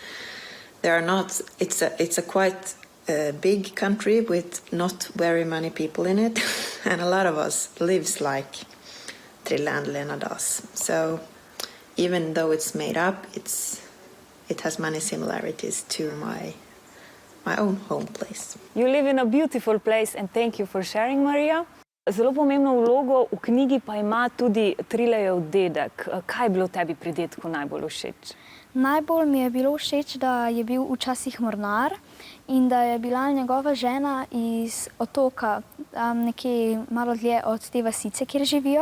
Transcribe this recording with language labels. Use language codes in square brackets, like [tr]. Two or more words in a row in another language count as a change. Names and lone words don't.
[en] It's a quite big country with not very many people in it, and a lot of us lives like Trille and Lena does. So even though it's made up, it has many similarities to my own home place. You live in a beautiful place and thank you for sharing, Maria. [sl] Zelo pomembno vlogo v knjigi pa ima tudi Trilejev dedek. Kaj je bilo tebi pri dedku najbolj všeč? Najbolj mi je bilo všeč, da je bil včasih mornar in da je bila njegova žena iz otoka, tam nekje malo dlje od te vasice, kjer živijo.